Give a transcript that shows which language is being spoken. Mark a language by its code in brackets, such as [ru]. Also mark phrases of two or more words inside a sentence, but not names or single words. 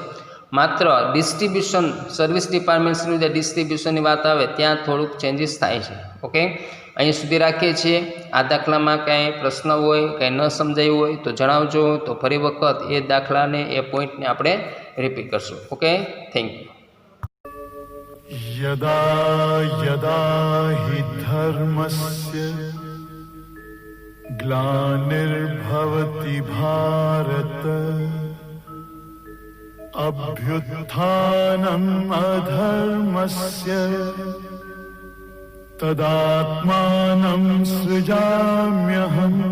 [gu] માત્ર ડિસ્ટ્રીબ્યુશન, સર્વિસ ડિપાર્ટમેન્ટ્સનું જે ડિસ્ટ્રીબ્યુશનની વાત આવે ત્યાં થોડુંક ચેન્જીસ થાય છે. ઓકે, અહીં સુધી રાખીએ છીએ. આ દાખલામાં કાંઈ પ્રશ્ન હોય, કાંઈ ન સમજાયું હોય તો જણાવજો. તો ફરી વખત એ દાખલાને, એ પોઈન્ટને આપણે રિપીટ કરશું. ઓકે, [en] thank you. [sa] यदा यदा हि धर्मस्य ग्लानिर्भवति भारत अभ्युत्थानम् अधर्मस्य तदात्मानं सृजाम्यहम्.